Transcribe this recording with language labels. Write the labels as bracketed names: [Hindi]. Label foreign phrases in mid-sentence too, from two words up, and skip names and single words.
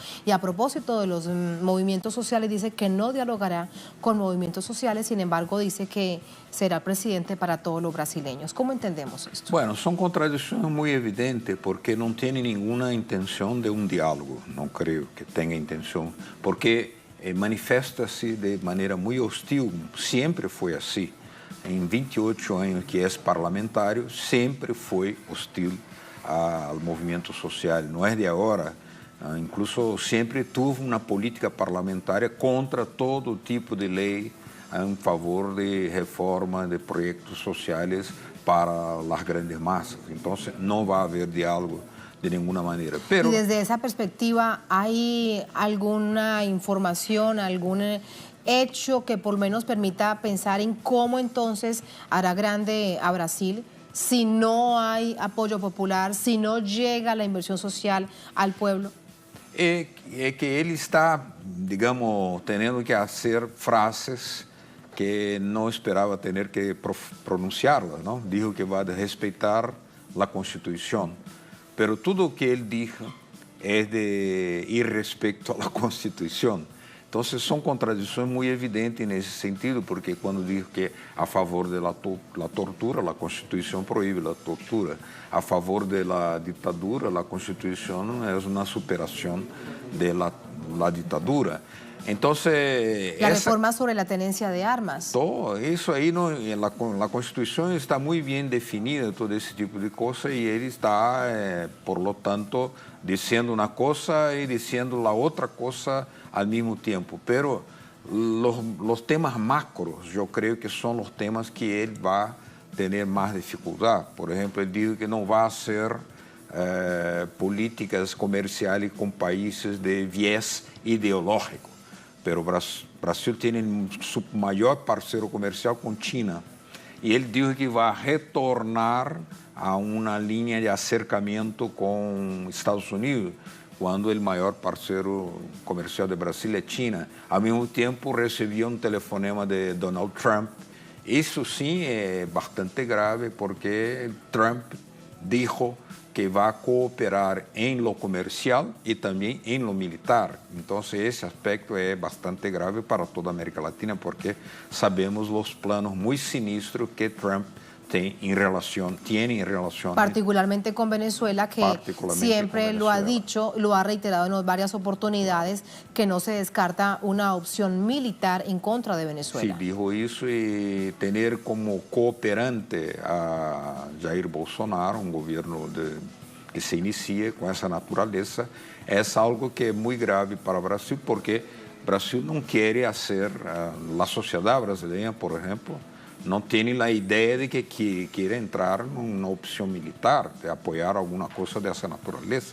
[Spanish] Y a propósito de los movimientos sociales, dice que no dialogará con movimientos sociales, sin embargo dice que será presidente para todos los brasileños. ¿Cómo entendemos esto? Bueno, son contradicciones muy evidentes porque no tiene ninguna intención de un diálogo, no creo que tenga intención, porque [Portuguese] manifesta-se de maneira muito hostil, sempre foi assim. Em 28 anos que é parlamentário, sempre foi hostil ao movimento social, não é de agora. Incluso sempre teve uma política parlamentar contra todo tipo de lei em favor de reforma de projetos sociais para as grandes massas. Então, não vai haver diálogo [Spanish] de ninguna manera. Pero, y desde esa perspectiva, ¿hay alguna información, algún hecho que por lo menos permita pensar en cómo entonces hará grande a Brasil si no hay apoyo popular, si no llega la inversión social al pueblo? [Portuguese] É que ele está, digamos, tendo que fazer frases que não esperava ter que pronunciá-las, não? Dijo que vai respeitar a Constituição. Pero tudo o que ele dijo é de ir respecto à Constituição. Então, são contradições muito evidentes nesse sentido, porque quando diz que a favor da tortura, a Constituição proíbe a tortura. A favor da ditadura, a Constituição é uma superação da ditadura. [Spanish] Entonces, la reforma sobre la tenencia de armas. Todo eso ahí, no, la Constitución está muy bien definida, todo ese tipo de cosas, y él está, por lo tanto, diciendo una cosa y diciendo la otra cosa al mismo tiempo. Pero los temas macros, yo creo que son los temas que él va a tener más dificultad. Por ejemplo, él dijo que no va a hacer políticas comerciales con países de viés ideológico. [Portuguese] Pero Brasil tem seu maior parceiro comercial com China. E ele disse que vai retornar a uma linha de acercamento com Estados Unidos, quando o maior parceiro comercial de Brasil é China. Ao mesmo tempo, recebia telefonema de Donald Trump. Isso sim é bastante grave, porque Trump disse que vai cooperar em [Spanish] lo comercial [Portuguese] e também em [Spanish] lo militar. [Portuguese] Então, esse aspecto é bastante grave para toda a América Latina, porque sabemos os planos muito sinistros que Trump [Spanish] tiene en relación particularmente con Venezuela, que siempre lo ha dicho, lo ha reiterado en varias oportunidades, que no se descarta una opción militar en contra de Venezuela. Sí, dijo eso, y tener como cooperante a Jair Bolsonaro, un gobierno que se inicie [Portuguese] com essa natureza, é algo que é muito grave para o Brasil, porque o Brasil não quer fazer, a sociedade brasileira, por exemplo, não tem a ideia de que quer entrar numa opção militar, de apoiar alguma coisa dessa natureza.